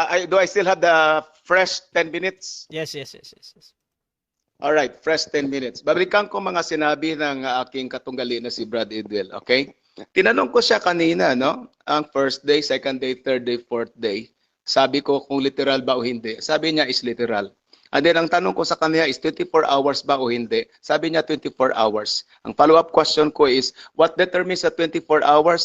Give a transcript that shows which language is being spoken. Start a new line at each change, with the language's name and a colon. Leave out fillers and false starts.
English: Do I still have the fresh 10 minutes? Yes. All right, fresh 10 minutes.
Filipino: Babalikan ko mga sinabi ng aking katunggali na si Brad Idwell, okay? Tinanong ko siya kanina, no? Ang first day, second day, third day, fourth day. Sabi ko kung literal ba o hindi. Sabi niya is literal.
English: And then
Filipino: ang tanong ko sa kanya is 24 hours ba o hindi? Sabi niya 24 hours.
English: Ang follow-up question ko is, what determines the 24 hours?